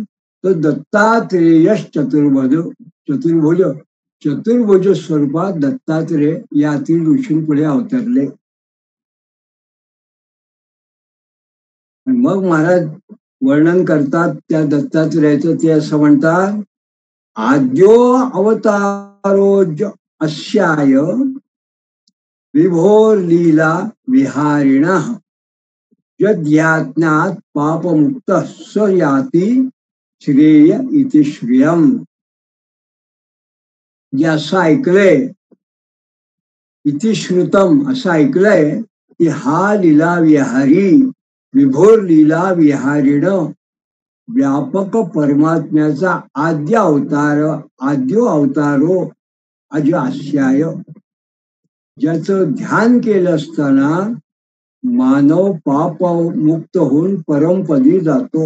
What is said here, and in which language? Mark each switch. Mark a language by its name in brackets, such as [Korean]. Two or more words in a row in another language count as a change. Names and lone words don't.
[Marathi] तो दत्तात्रेय चतुर्भुज चतुर्भुज स्वरूपात दत्तात्रेय यातील ऋषींपुढे अवतरले. मग महाराज वर्णन करतात त्या दत्तात्रेयाचं. ते असं म्हणतात, [Sanskrit] आद्यो अवतारोज अस्याय विभोर लीला विहारिणः यद्याज्ञात पापमुक्त स याति श्रेय इति श्रियम. [Marathi] जे असं ऐकलंय, [Sanskrit] इति श्रुतम [Marathi] असं ऐकलंय की हा लीला विहारी [Sanskrit] विभोर लीला विहारिण [Marathi] व्यापक परमात्म्याचा [Sanskrit] आद्य अवतारो अज आस्याय. [Marathi] ज्याचं ध्यान केलं असताना मानव पाप मुक्त होऊन परमपदी जातो.